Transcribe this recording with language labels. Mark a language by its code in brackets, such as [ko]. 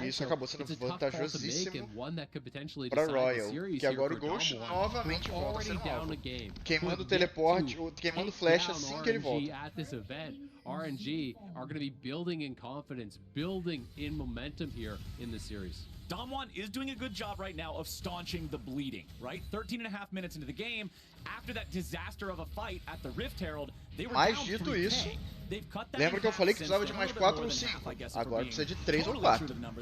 [pt] E isso acabou sendo vantajosíssimo para Royal, que agora o Ghost novamente volta a ser alvo, queimando o teleporte, queimando o flash assim que ele volta. [en] RNG are going to be building in confidence, building in momentum here in the series. Damwon is doing a good job right now of staunching the bleeding, right? 13.5 minutes into the game, after that disaster of a fight at the Rift Herald, they were down 3K. [pt] Lembra que eu falei que precisava de mais 4 ou 5? Agora precisa de 3 ou 4.